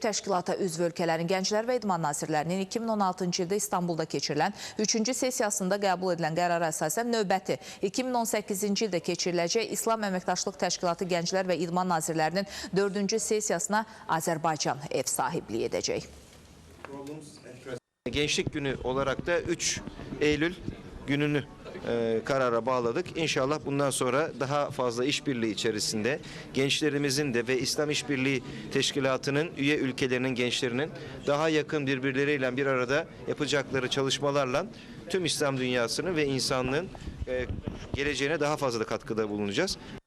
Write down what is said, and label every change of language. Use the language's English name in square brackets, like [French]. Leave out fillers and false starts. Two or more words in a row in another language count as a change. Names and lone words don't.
[Azerbaijani] Təşkilata üzv ölkələrin gənclər və idman nazirlərinin 2016-cı ildə İstanbulda keçirilən 3-cü sessiyasında qəbul edilən qərara əsasən növbəti 2018-ci ildə keçiriləcək İslam Əməkdaşlıq Təşkilatı Gənclər və İdman Nazirlərinin 4-cü sessiyasına Azərbaycan ev sahibliği edəcək. [Turkish] Gençlik Günü olarak da 3 Eylül gününü karara bağladık. İnşallah bundan sonra daha fazla işbirliği içerisinde gençlerimizin de ve İslam İşbirliği Teşkilatı'nın üye ülkelerinin gençlerinin daha yakın birbirleriyle bir arada yapacakları çalışmalarla tüm İslam dünyasının ve insanlığın geleceğine daha fazla katkıda bulunacağız.